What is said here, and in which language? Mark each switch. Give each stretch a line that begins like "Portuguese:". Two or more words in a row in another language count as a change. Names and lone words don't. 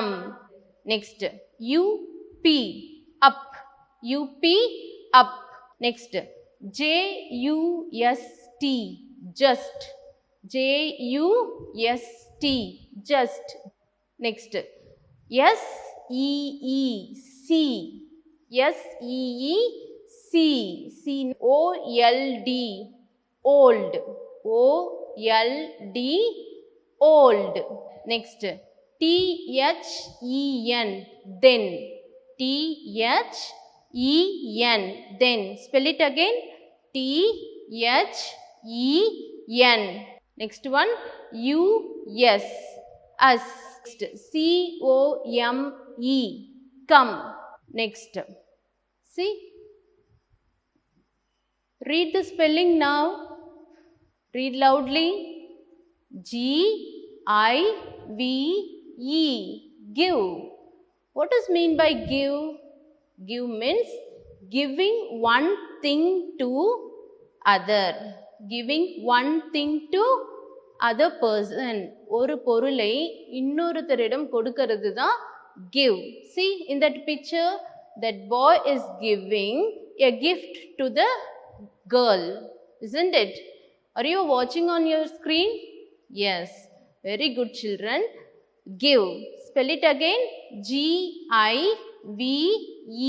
English: Next U-P, up. U-P, up. Next J-U-S-T, just. J-U-S-T, just. Next S-E-E-C, S-E-E-C, C, O-L-D, old. O-L-D, old. Next T-H-E-N, then. T-H-E-N, then. Spell it again. T-H-E-N. Next one, U-S, us. C-O-M-E, come. Next, see, read the spelling now. Read loudly. G-I-V-E, give. What does mean by give? Give means giving one thing to other. Giving one thing to other person.
Tamil: ஒரு பொருளை இன்னொருத்தரிடம் கொடுக்கிறது தான் give.
English: See in that picture, that boy is giving a gift to the girl, isn't it? Are you watching on your screen? Yes. Very good, children. Give. Spell it again. G-I-V-E.